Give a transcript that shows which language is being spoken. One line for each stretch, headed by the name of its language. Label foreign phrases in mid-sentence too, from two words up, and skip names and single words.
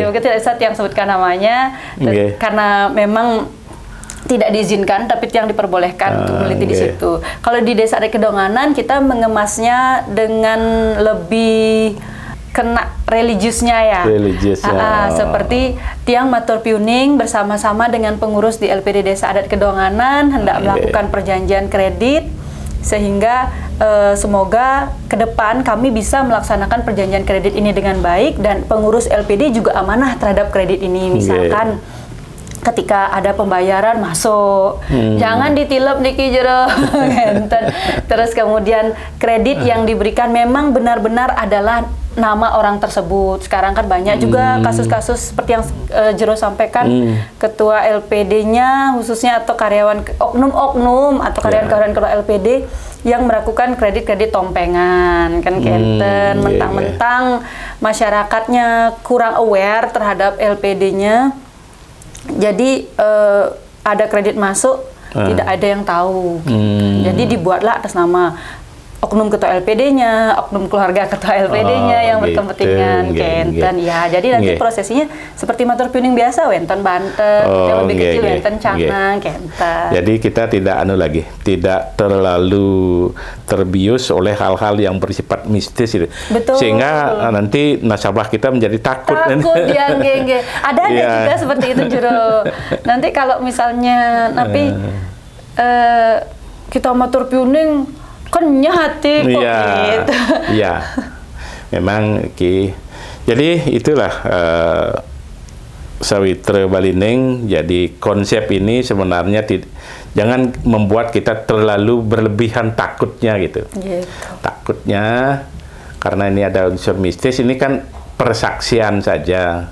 Indonesian: Kita yang sebutkan namanya karena memang tidak diizinkan, tapi yang diperbolehkan untuk meneliti di situ. Kalau di Desa Adat Kedonganan, kita mengemasnya dengan lebih kena religiusnya ya. Seperti
Balinese: tiang matur piuning
Indonesian: bersama-sama dengan pengurus di LPD Desa Adat Kedonganan hendak melakukan perjanjian kredit, sehingga semoga ke depan kami bisa melaksanakan perjanjian kredit ini dengan baik dan pengurus LPD juga amanah terhadap kredit ini. Misalkan ketika ada pembayaran masuk, jangan ditilep
Balinese: niki jero.
Indonesian: Terus kemudian kredit yang diberikan memang benar-benar adalah nama orang tersebut. Sekarang kan banyak juga kasus-kasus seperti yang Jero sampaikan, ketua LPD-nya khususnya atau karyawan oknum-oknum atau karyawan-karyawan ketua LPD yang melakukan kredit-kredit tompengan kan kenten, mentang-mentang masyarakatnya kurang aware terhadap LPD-nya. Jadi ada kredit masuk, tidak ada yang tahu. Jadi dibuatlah atas nama oknum ketua LPD-nya, oknum keluarga ketua LPD-nya yang berkepentingan kenten. Ya, jadi nanti prosesinya seperti
Balinese: matur piuning
Indonesian: biasa,
Balinese: wenten banten,
Indonesian: yang lebih kecil
Balinese: wenten canang, kenten.
Indonesian: Jadi kita tidak tidak terlalu terbius oleh hal-hal yang bersifat mistis itu. Betul. Sehingga nanti nasabah kita menjadi takut. Takut dia, ada juga seperti itu Jero. Nanti kalau misalnya kita
Balinese: matur piuning
Indonesian: kenyah hati kok gitu. Iya, memang Ki. Jadi itulah Sawitra Balineng. Jadi konsep ini sebenarnya jangan membuat kita terlalu berlebihan takutnya gitu. Takutnya karena ini ada unsur mistis, ini kan persaksian saja.